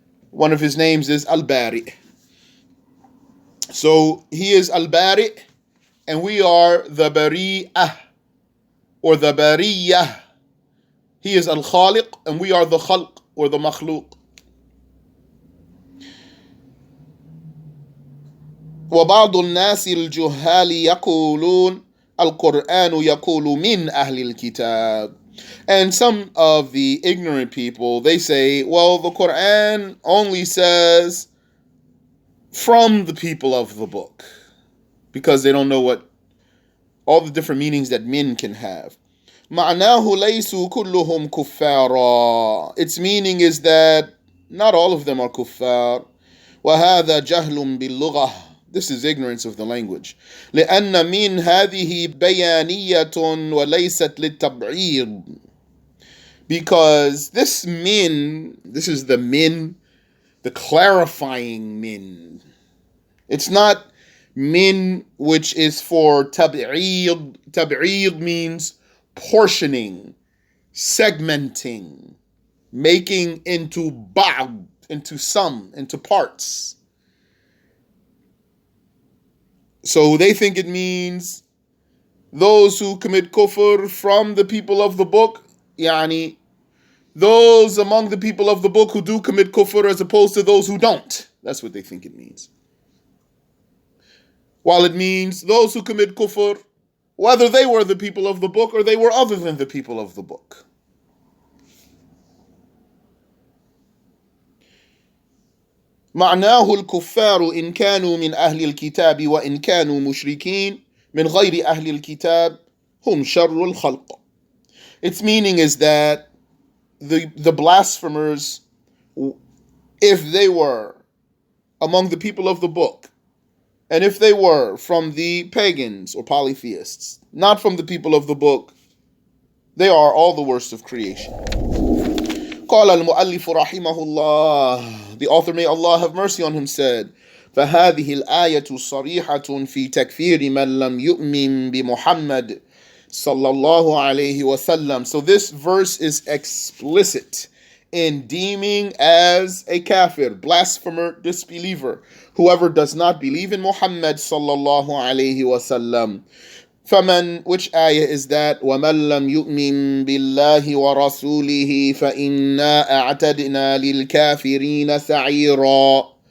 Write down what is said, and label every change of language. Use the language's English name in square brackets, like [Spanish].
[English] One of his names is al-bari. So he is al-bari, and we are the bari'ah, or the bariyah. He is al-khaliq, and we are the khalq, or the makhluq. [Arabic] وبعض الناس الجهال يقولون القرآن يقول من أهل الكتاب. [English] And some of the ignorant people, they say, well, the Quran only says from the people of the book, because they don't know what all the different meanings that min can have. [Arabic] معناه ليسوا كلهم كفارا. [English] Its meaning is that Not all of them are kuffar. [Arabic] وهذا جهل باللغة. [English] This is ignorance of the language. [Arabic] لأن من هذه بيانية وليست للتبعيض. [English] Because this is the min, the clarifying min. It's not min which is for tab'id. Tab'id means portioning, segmenting, making into ba'd, into some, into parts. So they think it means those who commit kufr from the people of the book, yani those among the people of the book who do commit kufr as opposed to those who don't. That's what they think it means. While it means those who commit kufr, whether they were the people of the book or they were other than the people of the book. [Arabic] معناه الكفار إن كانوا من أهل الكتاب وإن كانوا مشركين من غير أهل الكتاب هم شر الخلق. [English] Its meaning is that the blasphemers, if they were among the people of the book, and if they were from the pagans or polytheists, not from the people of the book, they are all the worst of creation. [Arabic] قال المؤلف رحمه الله, [English] the author, may Allah have mercy on him, said, [Arabic] فهذه الآية صريحة في تكفير من لم يؤمن بمحمد صلى الله عليه وسلم. [English] So this verse is explicit in deeming as a kafir, blasphemer, disbeliever, whoever does not believe in Muhammad sallallahu alayhi wasallam. [Arabic] فمن, [English] which ayah is that? [Arabic] وَمَنْ لَمْ يُؤْمِنْ بِاللَّهِ وَرَسُولِهِ فَإِنَّا أَعْتَدْنَا لِلْكَافِرِينَ سَعِيرًا.